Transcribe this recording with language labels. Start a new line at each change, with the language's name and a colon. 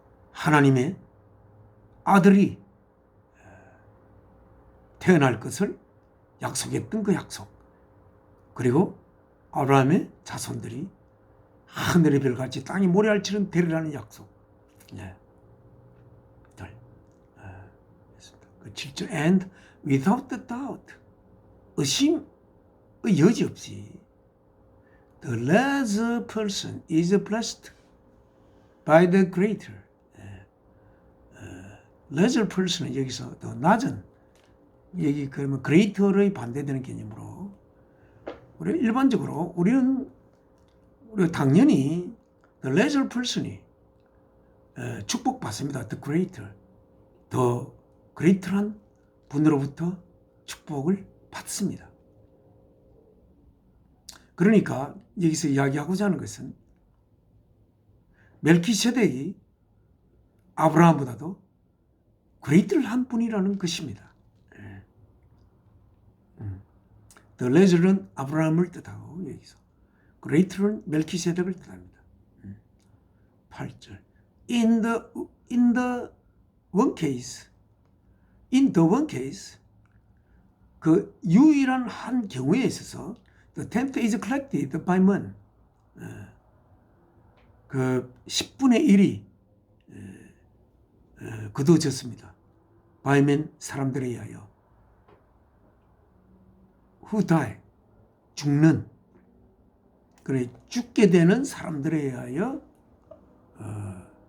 Korean: 하나님의 아들이 태어날 것을 약속했던 그 약속, 그리고 아브라함의 자손들이 하늘의 별같이 땅이 모래알처럼 되리라는 약속. 그 7절
English: and without the doubt,
Korean: 의심의 여지 없이
English: the lesser person is blessed by the greater.
Korean: lesser person은 여기서 더 낮은, 여기 그러면 greater의 반대되는 개념으로 우리 일반적으로 우리가 당연히
English: the lesser person
Korean: 이 축복받습니다. the greater, 더 greater한 분으로부터 축복을 받습니다. 그러니까 여기서 이야기하고자 하는 것은 멜키세덱이 아브라함보다도 greater한 분이라는 것입니다. The lesser는 아브라함을 뜻하고 여기서 greater는 멜키세덱을 뜻합니다.
English: 8절 In the one case,
Korean: 그 유일한 한 경우에 있어서
English: the tenth is collected by man.
Korean: 그 10분의 1이 거두어졌습니다.
English: by man,
Korean: 사람들에 의하여.
English: who die,
Korean: 죽는, 그래 죽게 되는 사람들에 의하여 그